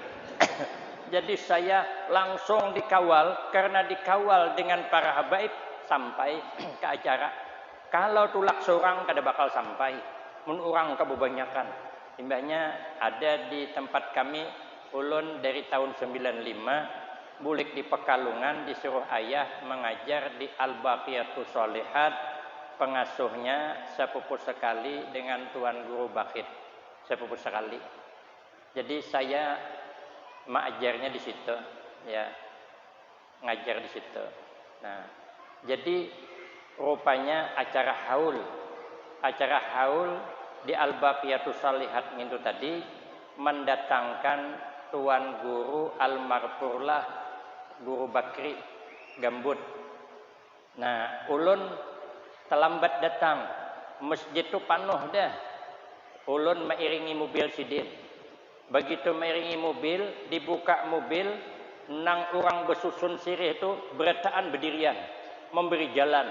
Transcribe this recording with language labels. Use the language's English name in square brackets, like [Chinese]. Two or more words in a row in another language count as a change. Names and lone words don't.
[Indonesian] Jadi saya langsung dikawal, karena dikawal dengan para habaib sampai ke acara. [Banjar] Kalau tulak seorang kada bakal sampai, mun orang kebanyakan. Timbanya ada di tempat kami, ulun dari tahun 95, bulik di Pekalongan disuruh ayah mengajar di Al-Baqiyatus Shalihat, [Indonesian] pengasuhnya sepupu sekali dengan Tuan Guru Bakit, sepupu sekali. Jadi saya mengajarnya di situ, ya, ngajar di situ. Nah, jadi rupanya acara haul di Al-Baqiyatus Shalihat itu tadi mendatangkan Tuan Guru almarhumlah Guru Bakri Gambut. [Banjar] Nah, ulun terlambat datang, masjid itu penuh dah. Ulun mengiringi mobil sidin. Begitu mengiringi mobil, dibuka mobil, nang orang bersusun sirih itu berataan berdirian, memberi jalan.